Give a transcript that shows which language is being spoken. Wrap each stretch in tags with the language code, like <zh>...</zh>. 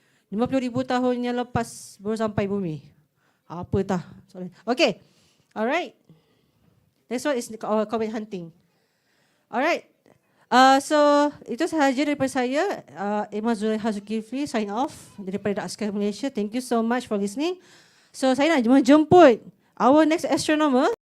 <ms>50,000 tahun yang lepas baru sampai bumi.</ms> <en>Apa tah? Sorry. Okay. Alright. Next one is comet hunting. Alright.</en> <ms>So itu sahaja daripada saya. Emma Zulaiha Zulkifli</ms> <en>sign off</en> <ms>daripada Askar Malaysia.</ms> <en>Thank you so much for listening. So</en> <ms>saya nak menjemput</ms> <en>our next astronomer.</en>